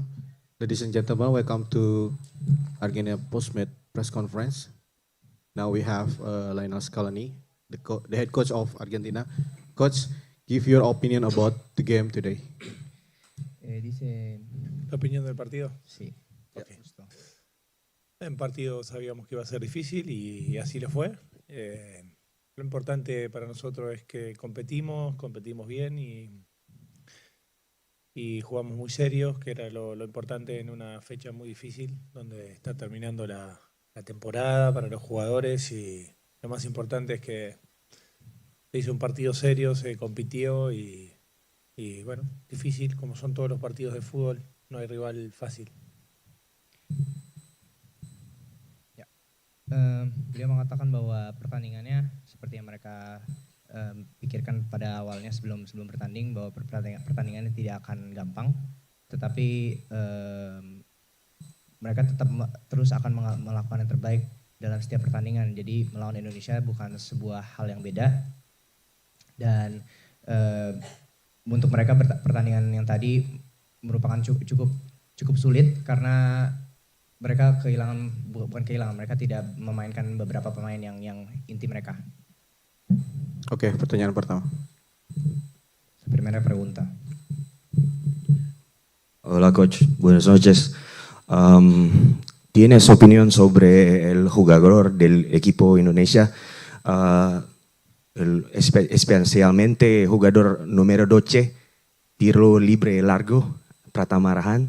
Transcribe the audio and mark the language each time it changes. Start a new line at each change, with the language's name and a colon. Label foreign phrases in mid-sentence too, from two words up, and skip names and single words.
English: Ladies and gentlemen, welcome to Argentina post-match press conference. Now we have Lionel Scaloni, the head coach of Argentina. Coach, give your opinion about the game today.
Spanish: ¿La opinión del partido? Sí. Okay. En partido sabíamos que iba a ser difícil y así lo fue. Lo importante para nosotros es que competimos bien y jugamos muy serios, que era lo importante en una fecha muy difícil, donde está terminando la temporada para los jugadores, y lo más importante es que se hizo un partido serio, se compitió y bueno, difícil, como son todos los partidos de fútbol, no hay rival fácil.
Indonesian: Beliau mengatakan bahwa pertandingannya seperti yang mereka pikirkan pada awalnya sebelum bertanding, bahwa pertandingannya tidak akan gampang, tetapi mereka tetap terus akan melakukan yang terbaik dalam setiap pertandingan. Jadi melawan Indonesia bukan sebuah hal yang beda, dan untuk mereka pertandingan yang tadi merupakan cukup sulit karena mereka bukan kehilangan, mereka tidak memainkan beberapa pemain yang inti mereka. Oke, pertanyaan pertama.
Spanish: Primera pregunta. Hola coach, buenas noches. ¿Tienes opinión sobre el jugador del equipo Indonesia? Especialmente jugador número 12, tiro libre largo, Pratama Arhan.